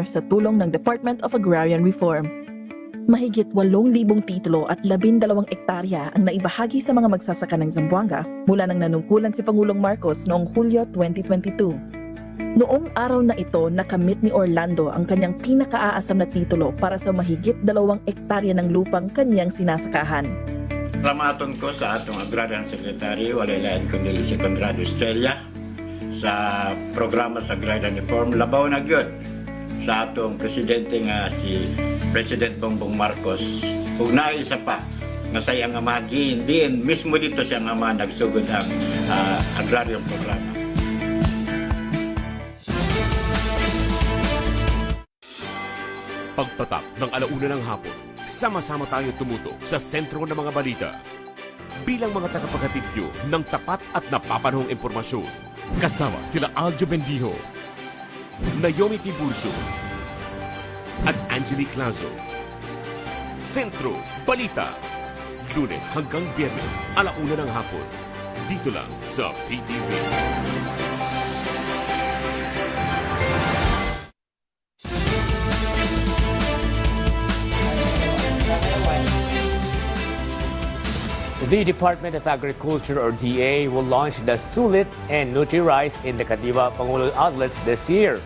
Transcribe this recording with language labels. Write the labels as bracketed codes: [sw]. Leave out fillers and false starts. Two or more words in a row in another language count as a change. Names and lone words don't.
[tl] sa tulong ng Department of Agrarian Reform. Mahigit 8,000 titulo at 12 ektarya ang naibahagi sa mga magsasaka ng Zamboanga mula nang nanungkulan si Pangulong Marcos noong Hulyo 2022. Noong araw na ito, nakamit ni Orlando ang kanyang pinakaaasam na titulo para sa mahigit 2 ektarya ng lupang kanyang sinasakahan. [ceb] Salamaton ko sa atong [en] Agrarian Secretary, [ceb] walay lain kundi si Conrado Estrella, sa programa sa Agrarian Reform. Labaw na gyud sa atong presidente nga si President Bongbong Marcos. Ug naay isa pa nga say ang amagi, diin mismo dito siya nga nagsugod ang agrarian programa. [tl] Pagpatak ng 1:00 ng hapon, sama-sama tayo tumutok sa sentro ng mga balita. Bilang mga tagapaghatid nyo ng tapat at napapanahong impormasyon, kasama sila Aljo Bendijo, Naomi Tiburcio, at Angelique Lazo. Sentro Balita, Lunes hanggang Biyernes, 1:00 ng hapon. Dito lang sa PTV. [en] The Department of Agriculture or DA will launch the Sulit and Nutri Rice in the Kadiwa Pangulo outlets this year.